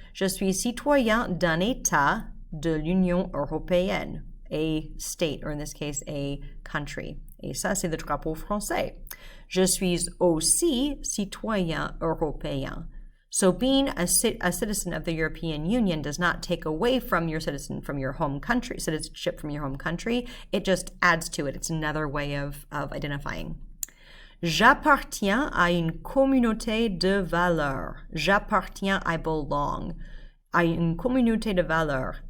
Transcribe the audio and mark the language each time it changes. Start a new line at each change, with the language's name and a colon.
French: Je suis citoyen d'un État de l'Union européenne,
English: a state, or in this case, a country.
French: Et ça, c'est le drapeau français. Je suis aussi citoyen européen.
English: So being a citizen of the European Union does not take away from your citizenship from your home country. It just adds to it. It's another way of identifying.
French: J'appartiens à une communauté de valeurs. J'appartiens,
English: I belong.
French: À une communauté de valeurs.